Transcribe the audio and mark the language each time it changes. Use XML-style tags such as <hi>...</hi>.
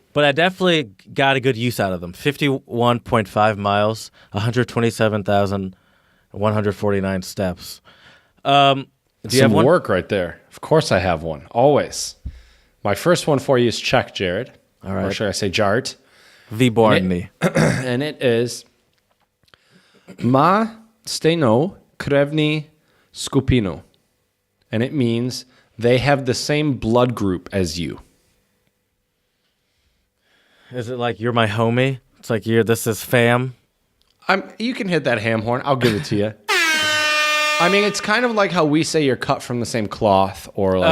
<en>But I definitely got a good use out of them. 51.5 miles, 127,149 steps. Do you have one? Work right there. Of course I have one. Always. My first one for you is Czech, Jared. All right. Or should I say Jart?</en> <cs>Výborný.</cs> <en>And it is</en> <cs>Ma stejnou krevní skupinu.</cs> <en>And it means they have the same blood group as you. Is it like you're my homie? It's like this is fam? You can hit that ham horn. I'll give it to you. I mean, it's kind of like how we say you're cut from the same cloth, or like.</en>